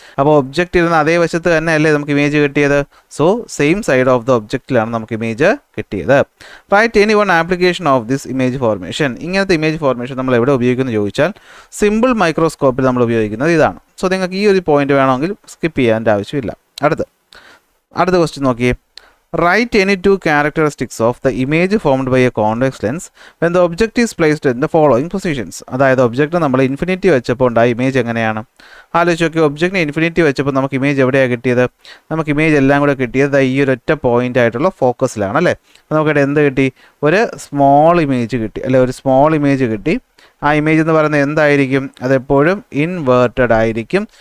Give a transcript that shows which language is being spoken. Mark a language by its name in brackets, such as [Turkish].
[Malayalam] അപ്പോൾ ഒബ്ജക്റ്റ് ഇരുന്ന അതേ വശത്ത് തന്നെ അല്ലേ നമുക്ക് ഇമേജ് കിട്ടിയത്. So same side of the ഒബ്ജക്റ്റിലാണ് നമുക്ക് ഇമേജ് കിട്ടിയത്. [English] Right any one application of this image formation. [Malayalam] ഇങ്ങനത്തെ ഇമേജ് ഫോർമേഷൻ നമ്മൾ എവിടെ ഉപയോഗിക്കുന്നത് ചോദിച്ചാൽ സിമ്പിൾ മൈക്രോസ്കോപ്പിൽ നമ്മൾ ഉപയോഗിക്കുന്നത് ഇതാണ്. സോ നിങ്ങൾക്ക് ഈ ഒരു പോയിന്റ് വേണമെങ്കിൽ സ്കിപ്പ് ചെയ്യാൻ്റെ ആവശ്യമില്ല. അടുത്ത ക്വസ്റ്റ്യൻ നോക്കിയേ. [English] Write any two characteristics of the image formed by a convex lens when the object is placed in the following positions. [Malayalam] അതായത് ഒബ്ജക്റ്റ് നമ്മൾ ഇൻഫിനിറ്റി വെച്ചപ്പോൾ ഉണ്ടായ ഇമേജ് എങ്ങനെയാണ് ആലോചിച്ച് നോക്കി. ഒബ്ജക്റ്റിന് ഇൻഫിനിറ്റി വെച്ചപ്പോൾ നമുക്ക് ഇമേജ് എവിടെയാണ് കിട്ടിയത്, നമുക്ക് ഇമേജ് എല്ലാം കൂടെ കിട്ടിയത് ഈ ഒരു ഒറ്റ പോയിന്റ് ആയിട്ടുള്ള ഫോക്കസിലാണ് അല്ലേ. അപ്പോൾ നമുക്കിവിടെ എന്ത് കിട്ടി, ഒരു സ്മോൾ ഇമേജ് കിട്ടി അല്ലെ, ഒരു സ്മോൾ ഇമേജ് കിട്ടി. ആ ഇമേജ് എന്ന് പറയുന്നത് എന്തായിരിക്കും, അതെപ്പോഴും ഇൻവേർട്ടഡ് ആയിരിക്കും.